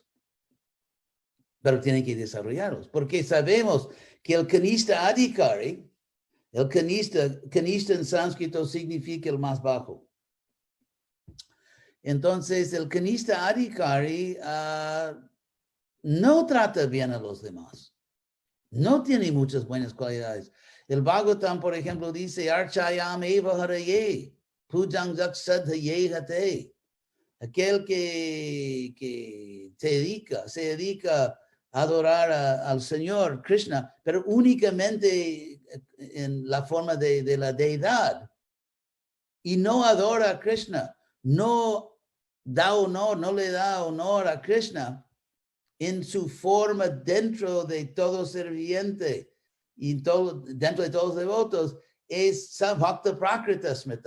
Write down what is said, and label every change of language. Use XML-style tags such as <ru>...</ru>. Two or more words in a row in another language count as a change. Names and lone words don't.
<es>Pero tiene que desarrollarlos, porque sabemos que el</es> <sa>kanishta adhikari,</sa> <es>el kanishta en sánscrito significa el más bajo. Entonces, el</es> <sa>kanishta adhikari</sa> <es>no trata bien a los demás. No tiene muchas buenas cualidades. El Bhagavatam, por ejemplo, dice,</es> <sa>Archayam eva haraye, pujang jaksadhaye hate.</sa> <es>Aquel que se dedica adorar al Señor Krishna, pero únicamente en la forma de la deidad. Y no adora a Krishna, no da honor, no le da honor a Krishna en su forma dentro de todo serviente y todo, dentro de todos los devotos, es</es> <sa>Savbhakta Prakrita Smrita.</sa>